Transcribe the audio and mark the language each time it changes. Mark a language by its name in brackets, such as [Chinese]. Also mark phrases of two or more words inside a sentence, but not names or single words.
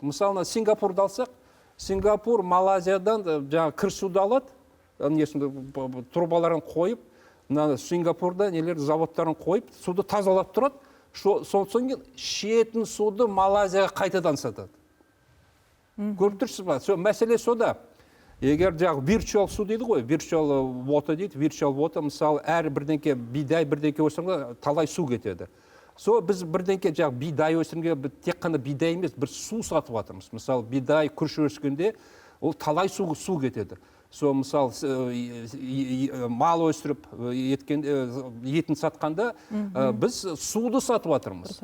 [Kazakh] Мысалы, Сингапурды алсақ, Сингапур, Малайзиядан жаңағы кір суды алады, трубаларын қойып, Сингапурда заводтарын қойып, суды тазалап тұрады, сосын кейін ішетін суды Малайзияға қайтадан сатады. Көріп тұрсыз ба? Мәселе сода. Егер жаңағы virtual су дейді ғой, [English] virtual water дейді, virtual water, [Kazakh] мысалы, әр бірдеңке бидай бірдеңке өсіргенде талай су кетеді. Біз бірдеңке жаңағы бидай өсіргенде тек қана бидай емес, бір су сатып жатырмыз. Мысалы, бидай күріш өскенде ол талай су кетеді. Мысалы, мал өсіріп, етін сатқанда біз суды сатып жатырмыз.